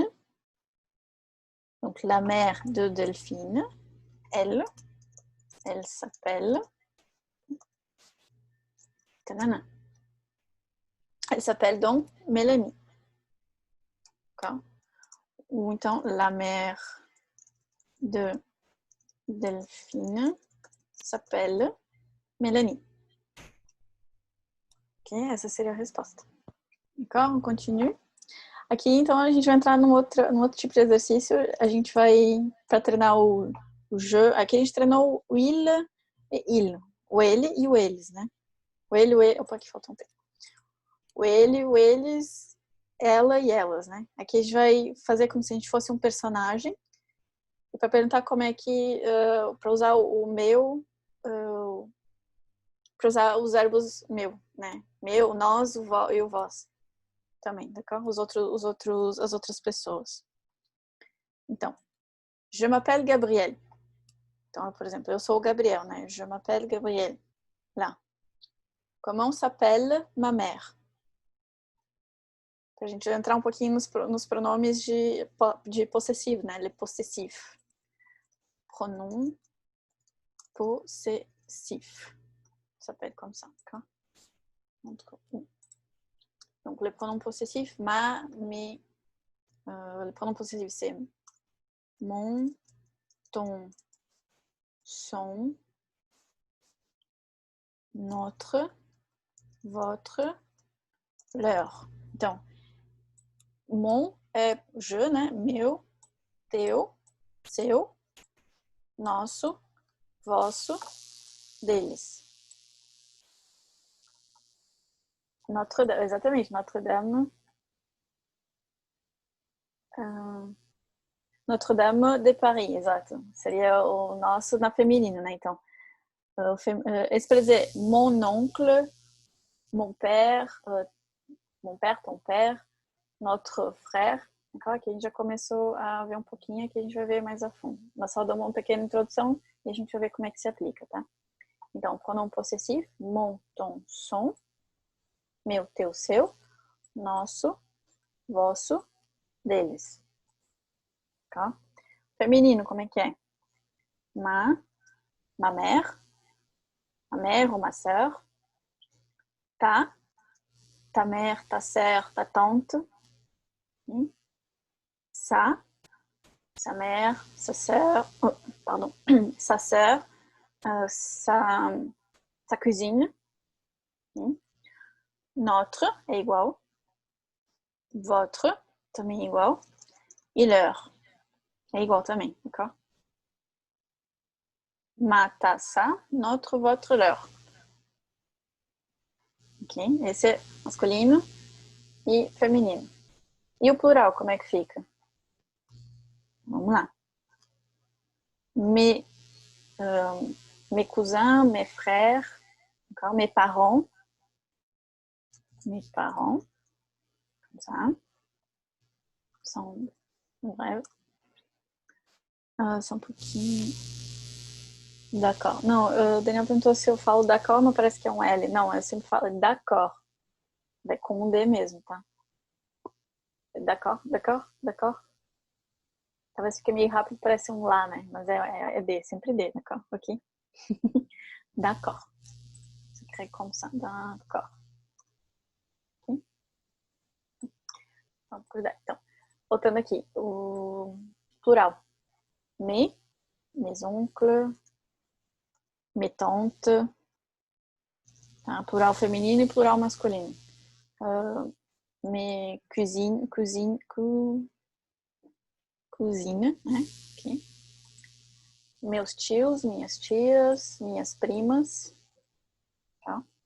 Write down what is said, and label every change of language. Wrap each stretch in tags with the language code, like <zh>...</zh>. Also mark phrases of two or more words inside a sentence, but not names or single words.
<fr>Donc, la mère de Delphine, elle s'appelle... Elle s'appelle donc Mélanie. D'accord?</fr> <pt>Ou então,</pt> <fr>la mère de Delphine s'appelle Mélanie.</fr> <pt>Ok, essa seria a resposta.</pt> <fr>D'accord? On continue.</fr> <pt>Aqui, então, a gente vai entrar num outro tipo de exercício. A gente vai, para treinar o je. Aqui a gente treinou o il e il. O ele e o eles, né? O ele, o ele. Opa, aqui faltou um tempo. O ele, o eles, ela e elas, né? Aqui a gente vai fazer como se a gente fosse um personagem. E para perguntar como é que, para usar o meu, para usar os verbos meu, né? Meu, nós, o e o vós. Também, d'accord? As outras pessoas. Então,</pt> <fr>je m'appelle Gabriel.</fr> <pt>Então, por exemplo, eu sou o Gabriel, né?</pt> <fr>Je m'appelle Gabriel. Lá. Comment s'appelle ma mère?</fr> <pt>Pra gente entrar um pouquinho nos pronomes de possessivo, né?</pt> <fr>Le possessif. Pronom possessif. Ça s'appelle comme ça, d'accord? Donc, le pronom possessif, ma, mes. Le pronom possessif, c'est mon, ton, son, notre, votre, leur.</fr> <pt>Então, mon é je, né? Meu, teu, seu, nosso, vosso, deles. Notre-Dame, exatamente, Notre-Dame. Notre-Dame de Paris, exato. Seria o nosso na feminino, né? Então, esse para dizer</pt> <fr>mon oncle, mon père, ton père, notre frère.</fr> <pt>Aqui a gente já começou a ver um pouquinho, aqui a gente vai ver mais a fundo. Nós só damos uma pequena introdução e a gente vai ver como é que se aplica, tá? Então, pronom possessivo,</pt> <fr>mon, ton, son,</fr> <pt>meu, teu, seu, nosso, vosso, deles. Tá? Feminino, como é que é?</pt> <fr>Ma mère ou ma sœur, ta mère, ta sœur, ta tante, sa mère, sa sœur, pardon, sa sœur, sa cousine, notre</fr> <pt>é igual,</pt> <fr>Votre,</fr> <pt>também igual. E leur, é igual também, d'accord?</pt> <fr>Ma taça, notre, votre, leur.</fr> <pt>Ok? Esse é masculino e feminino. E o plural, como é que fica? Vamos lá.</pt> <fr>Mes cousins, mes frères, d'accord? Mes parents, comme ça. Bref.</fr> <pt>Só um pouquinho. D'accord. Não, o Daniel perguntou se eu falo d'accord, mas parece que é um L. Não, eu sempre falo d'accord. É com um D mesmo, tá? D'accord, d'accord, d'accord. Talvez fique meio rápido, parece um lá, né? Mas é D, sempre D, d'accord? Ok? D'accord.</pt> <fr>Se crée comme ça, d'accord.</fr> <pt>Ok? Vamos cuidar. Então, voltando aqui, o plural.</pt> <fr>Mes oncles, mes tantes,</fr> <pt>tá? Plural feminino e plural masculino.</pt> <fr>Mes cousines, né? Okay.</fr> <pt>Meus tios, minhas tias, minhas primas, tá?</pt>